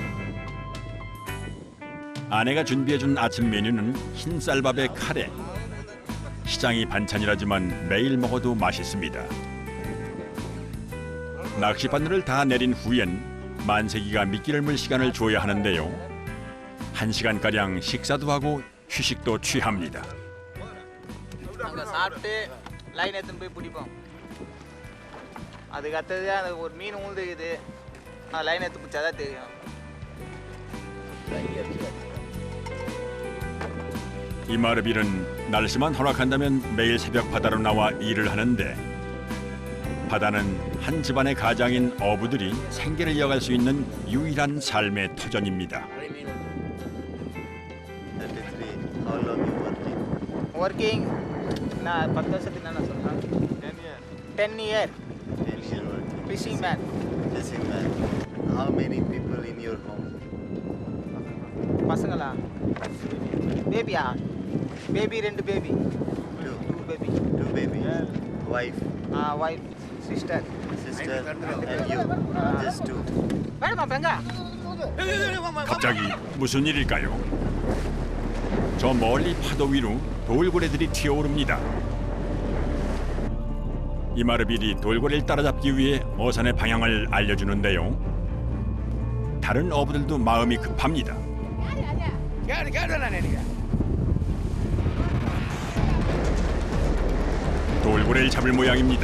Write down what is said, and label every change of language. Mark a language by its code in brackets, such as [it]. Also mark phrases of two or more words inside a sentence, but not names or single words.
[ko] 아내가 준비해준 아침 메뉴는 흰 쌀밥에 카레. 시장이 반찬이라지만 매일 먹어도 맛있습니다. 낚시바늘을 다 내린 후엔 만세기가 미끼를 물 시간을 줘야 하는데요. 1시간가량 식사도 하고 휴식도 취합니다. [ta] அங்கே சாப்பிட்டு லைன் எடுத்துன்னு போய் பிடிப்போம். அதுக்கு அடுத்தது அந்த ஒரு மீன் உழுதுக்குது, லைன் எடுத்து பிடிச்சாதான் தெரியும். [ko] 이마르빌은 날씨만 허락한다면 매일 새벽 바다로 나와 일을 하는데 바다는 한 집안의 가장인 어부들이 생계를 이어갈 수 있는 유일한 삶의 터전입니다. [en] 33. How long you working? [ta] ஒர்க்கிங் நான் 10 வருஷத்துக்கு என்ன சொல்கிறேன், 10 இயர் [en] 10 year working. fishing man. Fishing man. How many people in your home? [ta] பசங்களா? பேபியா? [en] baby 2 baby. 2. 2 baby. 2 babies. Wife, wife, sister. sister, and you. Just 2. [ta] வேணுமா பெங்கா? [ko] 갑자기 무슨 일일까요? 저 멀리 파도 위로 돌고래들이 튀어오릅니다. 이마르빌이 돌고래를 따라잡기 위해 어선의 방향을 알려주는데요. 다른 어부들도 마음이 급합니다. 돌고래를 잡을 모양입니다.